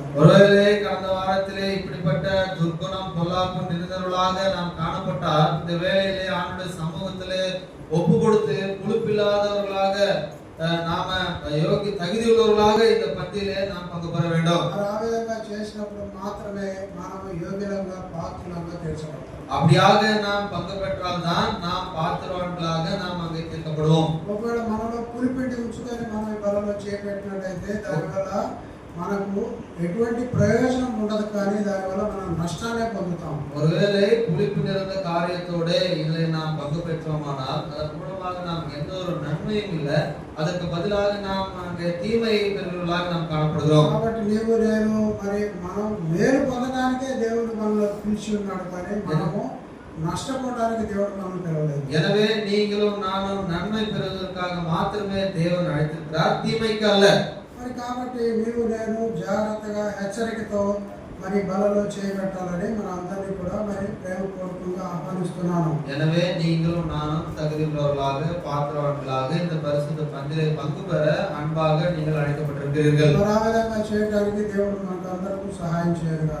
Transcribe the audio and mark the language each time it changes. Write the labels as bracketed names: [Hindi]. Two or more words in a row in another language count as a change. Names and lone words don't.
[Tamil] ஒருவேளை கடந்த வாரத்திலே இப்படிப்பட்ட துர்குணம் பொல்லாப்பு நிறைந்தவர்களாக நாம் காணப்பட்டால் இந்த வேளையிலே ஆண்டுடைய சமூகத்திலே ஒப்பு கொடுத்து புளிப்பில்லாதவர்களாக நாம தகுதியுள்ளவர்களாக இந்த பந்தியிலே நாம் பங்கு பெற வேண்டும். [Telugu] ఆ విధంగా చేసినప్పుడు మాత్రమే మనం యోగ్యులంగా పాత్రలంగా తీర్చబడతాం. [Tamil] அப்படியாக நாம் பங்கு பெற்றால் தான் நாம் பாத்திரவான்களாக நாம் அங்கே தீர்க்கப்படுவோம். [Telugu] ఒకవేళ మనలో పులిపిండి ఉంచుకొని మనం ఈ బలలో చేపెట్టినట్టయితే దానివల్ల మనకు ఎటువంటి ప్రయోజనం ఉండదు, కానీ దానివల్ల మనం నష్టాన్ని పొందుతాం. [Tamil] ஒருவேளை புளிப்பு நிறைந்த காரியத்தோட இதில் நாம் பங்கு பெற்றோமானால் அதன் மூலமாக நாம் எந்த ஒரு நன்மையும் இல்லை, அதற்கு பதிலாக நாம் அங்கே தீமையை பெறுவர்களாக நாம் காணப்படுகிறோம். [Telugu] కాబట్టి నీవు నేను మరి మనం మేలు పొందడానికే దేవుడు మనలో పిలిచి ఉన్నాడు, కానీ మనము నష్టపోవడానికి దేవుడు మనం పిలవలేదు. [Tamil] எனவே நீங்களும் நானும் நன்மை பெறுவதற்காக மாத்திரமே தேவன் அழைத்திருக்கிறார், தீமைக்கு அல்ல. [Telugu] మరి కాబట్టి నీవు నేను జాగ్రత్తగా హెచ్చరికతో మరి బలలో చేయబెట్టాలని మన అందరినీ కూడా మరి ప్రేమపూర్వకంగా ఆహ్వానిస్తున్నాను. [Tamil] எனவே நீங்களும் நானும் தகுதியுள்ளவர்களாக பாத்திரவான்களாக இந்த பரிசுத்த பந்திலே பங்கு பெற அன்பாக நீங்கள் அழைக்கப்பட்டிருக்கிறீர்கள். [Telugu] ఆ విధంగా చేయడానికి దేవుడు మనకు అందరికీ సహాయం చేయగలరు.